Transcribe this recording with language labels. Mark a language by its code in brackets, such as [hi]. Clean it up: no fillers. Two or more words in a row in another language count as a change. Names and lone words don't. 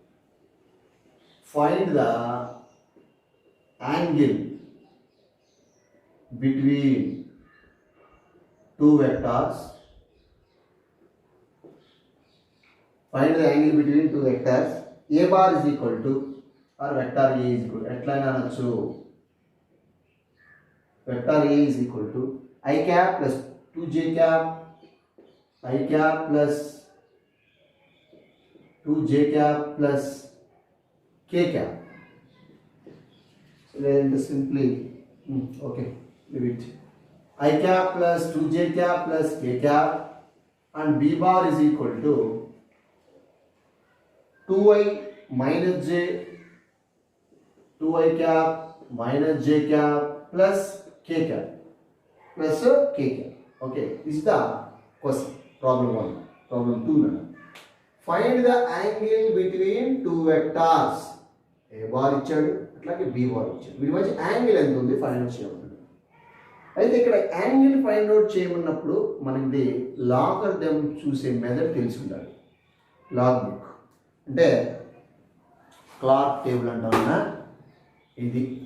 [en] Find the angle between two vectors. Find the angle between two vectors. A bar is equal to or vector A is equal to [te] ఎట్లయినా అనొచ్చు. [en] Vector A is equal to I cap plus 2j cap, I cap plus 2j cap plus k cap. So then simply okay, leave it. I cap plus 2j cap plus k cap and b bar is equal to 2i minus j, 2i cap minus j cap plus k cap plus k cap. Okay, this is the question. Problem 1. Problem 2 now. Find the angle between two vectors. [te] A bar ఇచ్చాడు, అట్లాగే b bar ఇచ్చాడు. వీటి మధ్య యాంగిల్ ఎంత ఉంది [en] find out [te] చేయాలి. అయితే ఇక్కడ యాంగిల్ [en] find out [te] చేయమన్నప్పుడు మనకి లాగరిథం చూసే మెథడ్ తెలిసి ఉండాలి. [en] log book [te] అంటే [en] Clark table [te] అంటామన్నా ఇది.